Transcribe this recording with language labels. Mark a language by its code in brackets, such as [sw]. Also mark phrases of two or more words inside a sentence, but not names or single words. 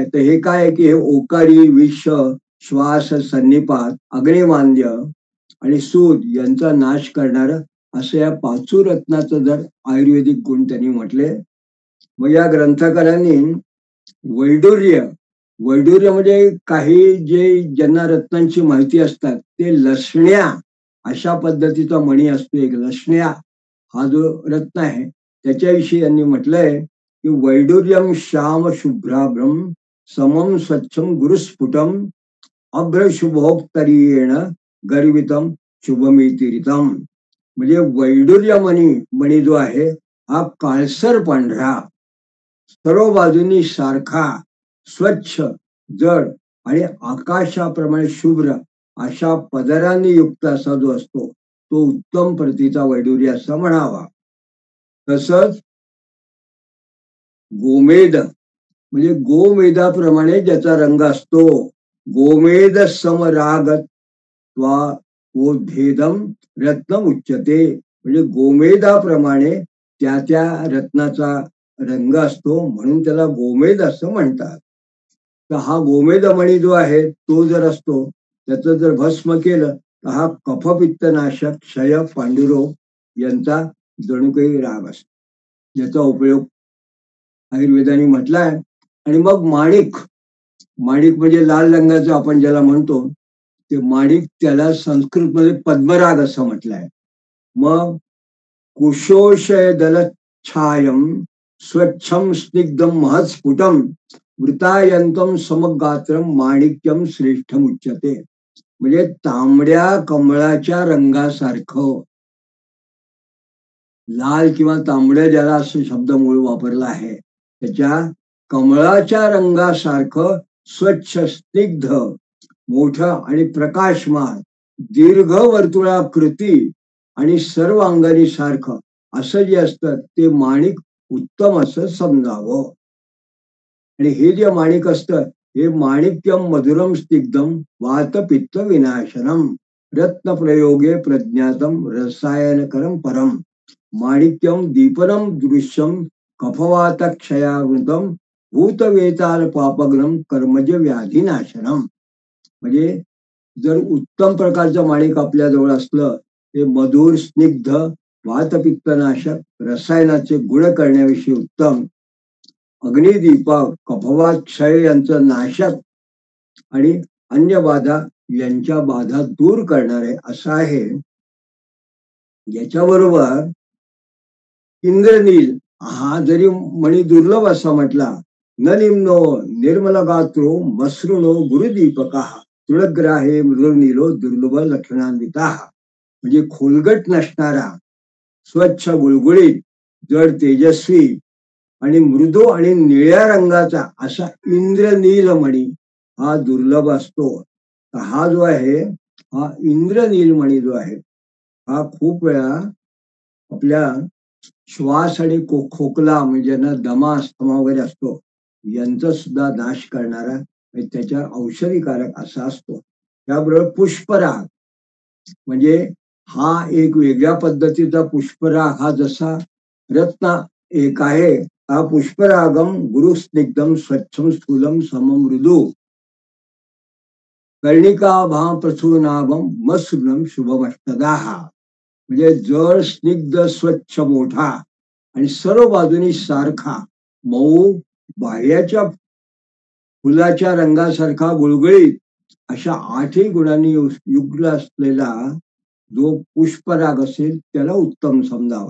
[mr] तर हे काय आहे की हे ओकारी विष श्वास सन्निपात अग्निमांद्य आणि सूद यांचा नाश करणार असं या पाचू रत्नाचं जर आयुर्वेदिक गुण त्यांनी म्हटले. मग या ग्रंथकारांनी वैडूर्य वैडूर्य म्हणजे काही जे ज्यांना रत्नांची माहिती असतात ते लसण्या अशा पद्धतीचा मणी असतो. एक लसण्या हा जो रत्न आहे त्याच्याविषयी यांनी म्हटलंय की [sa] वैडूर्यम श्याम शुभ्राभ्रम समम स्वच्छम गुरुस्फुटम अभ्रशुभोक्तरीयेण गर्वितम शुभमितिरितम. [mr] म्हणजे वैडूर्य मणी जो आहे हा काळसर पांढरा, सर्व बाजूनी सारखा, स्वच्छ, जड आणि आकाशाप्रमाणे शुभ्र अशा पदरांनी युक्त असा जो असतो तो उत्तम प्रतीचा वैडूर्य असा म्हणावा. तसंच गोमेद म्हणजे गोमेदाप्रमाणे ज्याचा रंग असतो, [sa] गोमेद समरागत भेदम रत्न उच्चते. [mr] म्हणजे गोमेदाप्रमाणे त्या त्या रत्नाचा रंग असतो म्हणून त्याला गोमेद असं म्हणतात. तर हा गोमेदमणी जो आहे तो जर असतो त्याचं जर भस्म केलं तर हा कफपित्त नाशक, क्षय, पांडुरोग यांचा जणू काही राग असतो, याचा उपयोग आयुर्वेदाने म्हटलाय. आणि मग माणिक, माणिक म्हणजे लाल रंगाचं आपण ज्याला म्हणतो ते माणिक, त्याला संस्कृत मध्ये पद्मराग असं म्हटलंय. [sa] मग कुशोषय दलच्छायम स्वच्छम स्निग्धम महत्स्फुटम वृतायंतम समगात्रम माणिक्यम श्रेष्ठम उच्यते. [mr] म्हणजे तांबड्या कमळाच्या रंगासारखं, लाल किंवा तांबड्या ज्याला असं शब्द मूळ वापरला आहे त्याच्या कमळाच्या रंगासारखं स्वच्छ, स्निग्ध, मोठं आणि प्रकाशमान, दीर्घ वर्तुळाकृती आणि सर्व अंगानी सारखं असं जे असतं ते माणिक उत्तम असं समजावं. आणि हे जे माणिक असतं हे [sa] माणिक्यम मधुरम स्निग्धम वातपित्त विनाशनम रत्न प्रयोगे प्रज्ञातम रसायनकरम परम माणिक्यम दीपनम दृश्यम कफवात क्षयावृतम भूतवेताल पापग्नम कर्मज व्याधीनाशनम. [mr] म्हणजे जर उत्तम प्रकारचं माणिक आपल्या जवळ असलं ते मधुर, स्निग्ध, वातपित्तनाशक, रसायनाचे गुण करण्याविषयी उत्तम, अग्निदीपक, कफवात, क्षय यांचं नाशक आणि अन्य बाधा यांच्या बाधा दूर करणारे असं आहे. याच्याबरोबर इंद्रनील हा जरी मणी दुर्लभ असा म्हटला, [sa] न निम्नो निर्मल गात्रो मसृणो गुरुदीपका तुळग्राहे मृदुनीलो दुर्लभ लक्षणान्विता. [mr] म्हणजे खोलगट नसणारा, स्वच्छ, गुळगुळीत, जड, तेजस्वी आणि मृदू आणि निळ्या रंगाचा असा इंद्रनील मणी हा दुर्लभ असतो. हा जो आहे हा इंद्रनील मणी जो आहे हा खूप वेळा आपल्या श्वास आणि खोकला म्हणजे ज्यांना दमा अस्थमा वगैरे असतो यांचा सुद्धा नाश करणारा, त्याच्या औषधीकारक असा असतो. त्याबरोबर पुष्पराग म्हणजे हा एक वेगळ्या पद्धतीचा पुष्पराग, हा जसा रत्न एक आहे हा [sa] पुष्परागम गुरुस्निग्धम स्वच्छम स्थूलम सममृदू कर्णिका भाव प्रसूनागम मसृणम शुभमष्टदाहा. [mr] म्हणजे जळ, स्निग्ध, स्वच्छ, मोठा आणि सर्व बाजूनी सारखा, मऊ, बाह्याच्या फुलाच्या रंगासारखा गुळगुळीत अशा 8ही गुणांनी युक्त असलेला जो पुष्पराग असेल त्याला उत्तम समजावा.